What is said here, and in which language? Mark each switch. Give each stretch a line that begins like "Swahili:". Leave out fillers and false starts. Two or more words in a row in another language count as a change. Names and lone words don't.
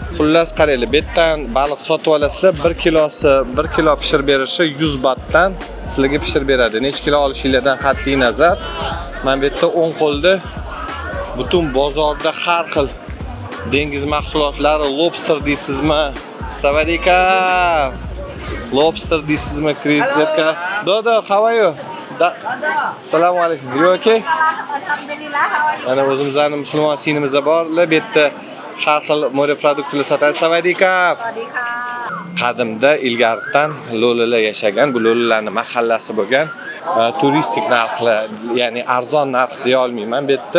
Uzbek: Xullas qaranglar, bu yerdan baliq sotib olasizlar, 1 kilo pishirib berishi 100 batdan sizlarga pishirib beradi. Necha kilo olishinglardan qat'iy nazar. Mana bu yerda 10 qo'lda butun bozorda har xil dengiz mahsulotlari, lobster deysizmi? Savadika. Lobster deysizmi? Krevetka.
English: Dodo, how are you?
Uzbek: Assalomu alaykum.
English: You okay?
Uzbek: Alhamdulillah. Mana o'zimizning musulmon sinimizda borlar, bu yerda har xil mo'ri produktlar sotadi. Savadika. Qadimda ilgaridan lo'lilar yashagan, bu lo'lilarning mahallasi bo'lgan. Turistik narxlar, ya'ni arzon narx deya olmayman bu yerda.